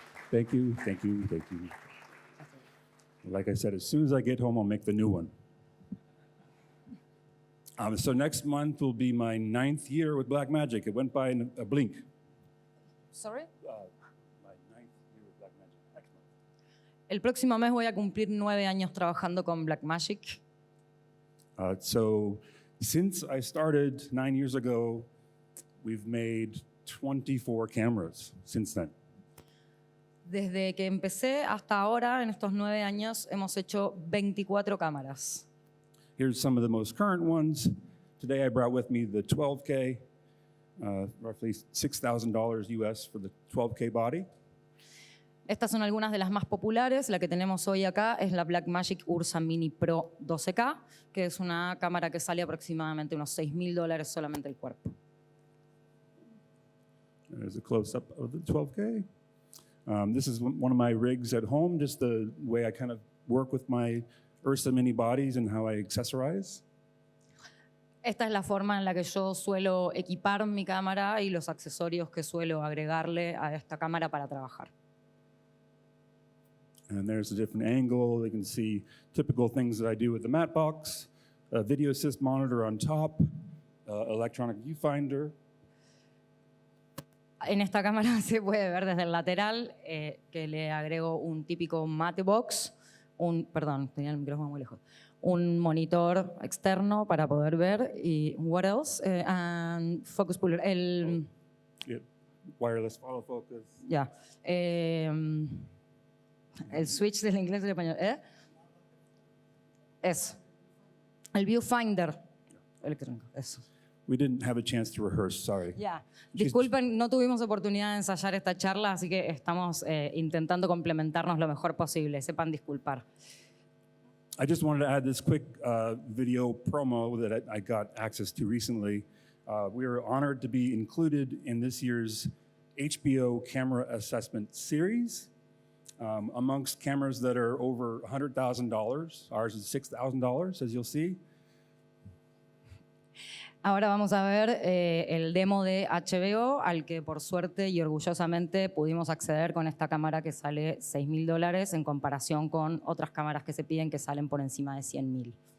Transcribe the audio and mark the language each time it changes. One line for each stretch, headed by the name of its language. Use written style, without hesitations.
English: Thank you, thank you, thank you. Like I said, as soon as I get home, I'll make the new one. So next month will be my 9th year with Blackmagic. It went by in a blink. Sorry? My 9th year with Blackmagic. Next month.
Spanish: El próximo mes voy a cumplir 9 años trabajando con Blackmagic.
English: So since I started 9 years ago, we've made 24 cameras since then.
Spanish: Desde que empecé hasta ahora, en estos 9 años, hemos hecho 24 cámaras.
English: Here's some of the most current ones. Today I brought with me the 12K, roughly $6,000 US for the 12K body.
Spanish: Estas son algunas de las más populares. La que tenemos hoy acá es la Blackmagic Ursa Mini Pro 12K, que es una cámara que sale aproximadamente unos $6,000 solamente el cuerpo.
English: There's a close-up of the 12K. This is one of my rigs at home, just the way I kind of work with my Ursa Mini bodies and how I accessorize.
Spanish: Esta es la forma en la que yo suelo equipar mi cámara y los accesorios que suelo agregarle a esta cámara para trabajar.
English: And there's a different angle. You can see typical things that I do with the matte box, a video assist monitor on top, electronic viewfinder.
Spanish: En esta cámara se puede ver desde el lateral que le agrego un típico matte box, perdón, tenía el micrófono muy lejos, un monitor externo para poder ver y
English: what else? And focus puller, Yeah. Wireless follow focus.
Spanish: Ya. El switch del inglés al español. Eso. El viewfinder electrónico. Eso.
English: We didn't have a chance to rehearse, sorry.
Spanish: Ya. Disculpen, no tuvimos oportunidad de ensayar esta charla, así que estamos intentando complementarnos lo mejor posible. Sepan disculpar.
English: I just wanted to add this quick video promo that I got access to recently. We were honored to be included in this year's HBO Camera Assessment Series. Amongst cameras that are over $100,000. Ours is $6,000, as you'll see.
Spanish: Ahora vamos a ver el demo de HBO, al que por suerte y orgullosamente pudimos acceder con esta cámara que sale $6,000 en comparación con otras cámaras que se piden que salen por encima de $100,000.